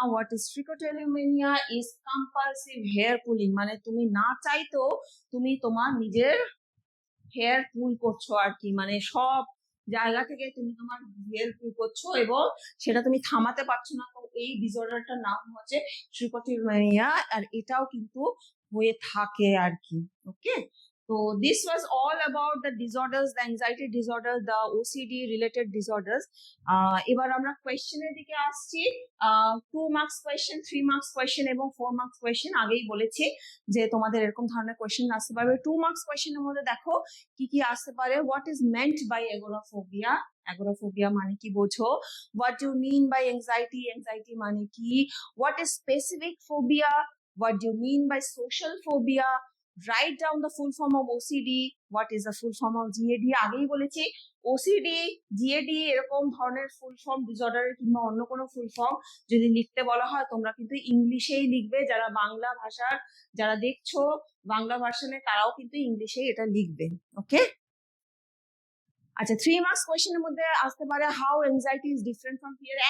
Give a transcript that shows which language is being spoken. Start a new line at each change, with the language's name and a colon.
English: What is trichotillomania? Is compulsive hair pulling,
Bangla: মানে তুমি না চাইতেও তুমি তোমার নিজের হেয়ার পুল করছো আর কি, মানে সব জায়গা থেকে তুমি তোমার হেয়ার পুল করছো এবং সেটা তুমি থামাতে পারছো না। তো এই ডিসঅর্ডারটার নাম হচ্ছে ট্রিকোটিলোমেনিয়া, আর এটাও কিন্তু হয়ে থাকে আর কি।
English: Okay, তো this was all about the disorders, the anxiety disorders, the OCD related disorders.
Bangla: এবার আমরা কোয়েশ্চেনের দিকে আসছি। 2 মার্কস কোয়েশ্চেন, 3 মার্কস কোয়েশ্চেন এবং 4 মার্কস কোয়েশ্চেন। আগেই বলেছি যে তোমাদের এরকম ধরনের কোয়েশ্চেন আসতে পারবে। 2 মার্কস কোয়েশ্চেনের মধ্যে দেখো কি কি আসতে পারে।
English: What is meant by agoraphobia?
Bangla: এগোরাফোবিয়া মানে কি বোঝো?
English: What you mean by anxiety?
Bangla: Anxiety মানে কি?
English: What is specific phobia? What do you mean by social phobia? Write down the full form of OCD. What is the full form of GAD?
Bangla: আগেই বলেছি OCD, GAD এরকম ধরনের full form disorder কিংবা অন্য কোনো full form যদি লিখতে বলা হয়, তোমরা কিন্তু ইংলিশেই লিখবে। যারা বাংলা ভাষার, যারা দেখছো বাংলা ভার্সনে, তারাও কিন্তু ইংলিশেই এটা লিখবে। ওকে, আচ্ছা, 3 মার্কস কোয়েশ্চেনের মধ্যে আসতে পারে
English: How anxiety is different from fear.